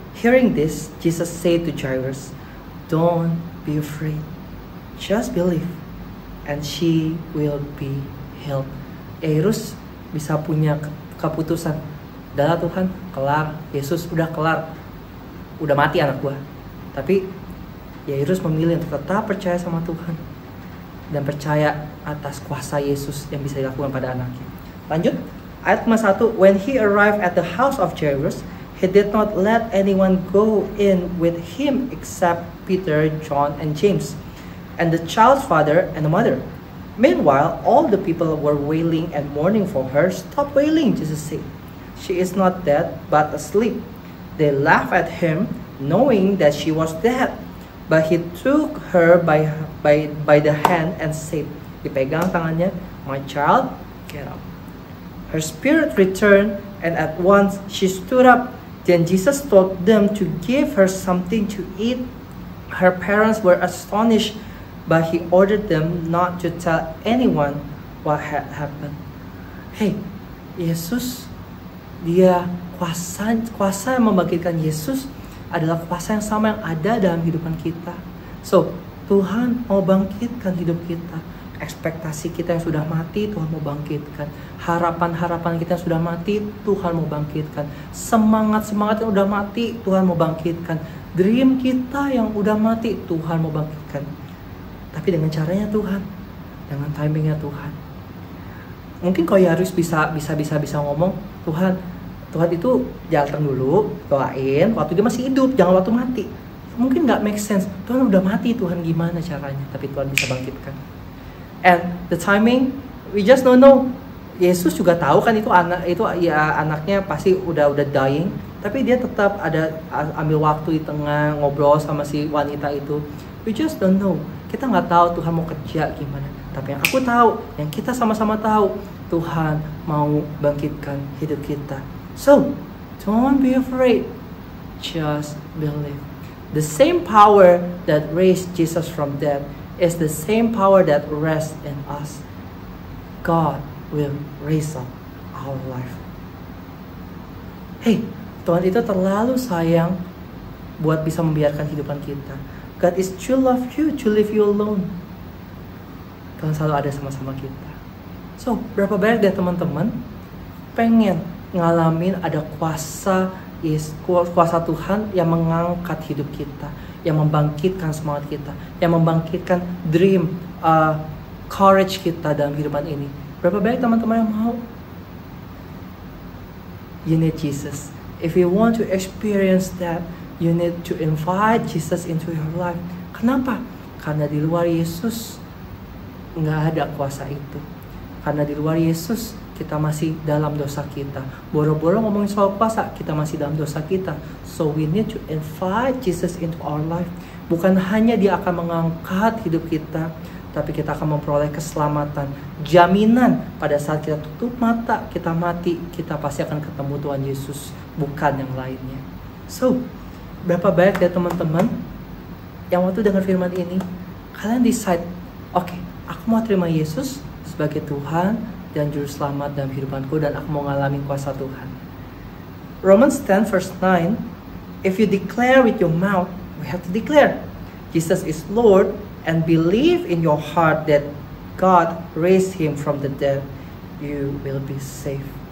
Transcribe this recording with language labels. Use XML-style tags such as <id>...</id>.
<en>Hearing this, Jesus said to Jairus, "Don't be afraid. Just believe, and she will be healed."</en> <id>Jairus bisa punya keputusan. Udah Tuhan, kelar. Yesus udah kelar. Udah mati anak gua. Tapi Jairus memilih untuk tetap percaya sama Tuhan dan percaya atas kuasa Yesus yang bisa dilakukan pada anaknya. Lanjut, ayat 1.</id> <en>When he arrived at the house of Jairus, he did not let anyone go in with him except Peter, John, and James, and the child's father and the mother. Meanwhile, all the people were wailing and mourning for her. "Stop wailing," Jesus said. "She is not dead, but asleep." They laughed at him, knowing that she was dead. But he took her by the hand and said,</en> <id>dipegang tangannya,</id> <en>"My child, get up." Her spirit returned, and at once she stood up. Then Jesus told them to give her something to eat. Her parents were astonished, but he ordered them not to tell anyone what had happened.</en> <id>Hey, Yesus, dia kuasa yang membangkitkan Yesus adalah kuasa yang sama yang ada dalam kehidupan kita. So, Tuhan mau bangkitkan hidup kita. Ekspektasi kita yang sudah mati, Tuhan mau bangkitkan. Harapan-harapan kita yang sudah mati, Tuhan mau bangkitkan. Semangat-semangat yang udah mati, Tuhan mau bangkitkan. Dream kita yang udah mati, Tuhan mau bangkitkan. Tapi dengan caranya Tuhan, dengan timingnya Tuhan. Mungkin kalau Jairus bisa ngomong, Tuhan itu jalan dulu, doain waktu dia masih hidup, jangan waktu mati. Mungkin nggak</id> <en>make sense.</en> <id>Tuhan udah mati, Tuhan gimana caranya? Tapi Tuhan bisa bangkitkan.</id> <en>And the timing, we just don't know.</en> <id>Yesus juga tahu kan anaknya pasti udah dying, tapi dia tetap ambil waktu di tengah ngobrol sama si wanita itu.</id> <en>We just don't know.</en> <id>Kita nggak tahu Tuhan mau kerja gimana. Tapi yang aku tahu, yang kita sama-sama tahu, Tuhan mau bangkitkan hidup kita.</id> <en>So, don't be afraid. Just believe. The same power that raised Jesus from death is the same power that rests in us. God will raise up our life.</en> <id>Hey, Tuhan itu terlalu sayang buat bisa membiarkan kehidupan kita.</id> <en>God is to love you, to leave you alone.</en> <id>Tuhan selalu ada sama-sama kita. So, berapa banyak dari teman-teman pengen ngalamin ada kuasa Tuhan yang mengangkat hidup kita, yang membangkitkan semangat kita, yang membangkitkan dream, courage kita dalam kehidupan ini. Berapa banyak teman-teman yang mau?</id> <en>You need Jesus. If you want to experience that, you need to invite Jesus into your life.</en> <id>Kenapa? Karena di luar Yesus nggak ada kuasa itu. Karena di luar Yesus kita masih dalam dosa kita. Boro-boro ngomongin soal kuasa, kita masih dalam dosa kita.</id> <en>So we need to invite Jesus into our life.</en> <id>Bukan hanya Dia akan mengangkat hidup kita, tapi kita akan memperoleh keselamatan, jaminan pada saat kita tutup mata, kita mati, kita pasti akan ketemu Tuhan Yesus, bukan yang lainnya. So, berapa banyak ya teman-teman yang waktu dengar firman ini, kalian decide, oke, aku mau terima Yesus sebagai Tuhan dan Juru Selamat dalam kehidupanku, dan aku mau ngalamin kuasa Tuhan.</id> <en>Romans 10 verse 9, if you declare with your mouth, we have to declare, Jesus is Lord, and believe in your heart that God raised Him from the dead, you will be safe.</en>